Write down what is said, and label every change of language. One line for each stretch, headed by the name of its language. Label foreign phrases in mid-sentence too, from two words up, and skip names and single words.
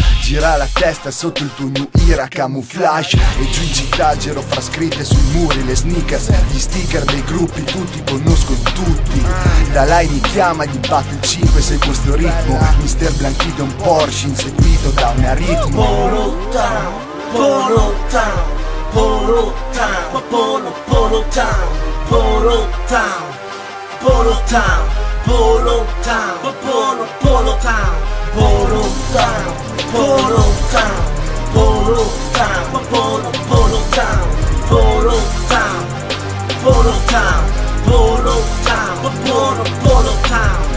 Italian: Gira la testa sotto il tuo
English: new era camouflage,
Italian: e giù in città giro fra scritte sui muri, le sneakers, gli sticker dei gruppi, tutti conoscono tutti. Da lei mi chiama, gli batto il 5 se questo ritmo. Mister Blanchito è un Porsche inseguito da un aritmo. Polo Town, Polo Town, Polo Town, Polo Town, Polo Town, Polo Town, Polo Town, Polo Town, Polo Town, Polo Town, Polo Town, Polo Town, Polo Town, Polo Town, Polo Town, Polo Town.